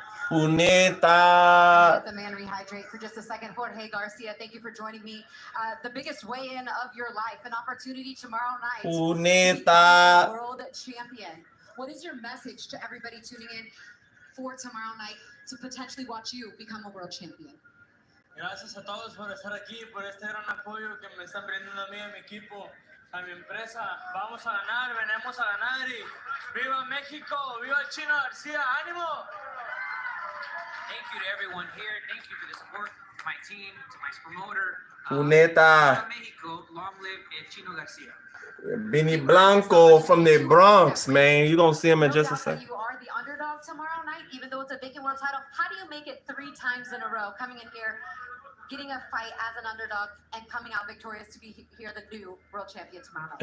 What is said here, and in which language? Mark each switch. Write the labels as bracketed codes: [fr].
[en] Let the man rehydrate for just a second. Jorge Garcia, thank you for joining me. The biggest weigh-in of your life, an opportunity tomorrow night to become world champion. What is your message to everybody tuning in for tomorrow night to potentially watch you become a world champion? [es] Gracias a todos por estar aquí, por este gran apoyo que me están brindando a mí, a mi equipo, a mi empresa. Vamos a ganar, venimos a ganar y ¡viva México! ¡Viva el Chino García! ¡Ánimo! [en] Thank you to everyone here. Thank you for the support, to my team, to my promoter. [es] Puneta. [en] Mexico, long live El Chino Garcia. Benny Blanco from the Bronx, man. You're going to see him in just a second. You are the underdog tomorrow night, even though it's a vacant world title. How do you make it 3 times in a row, coming in here, getting a fight as an underdog, and coming out victorious to be here, the new world champion tomorrow night?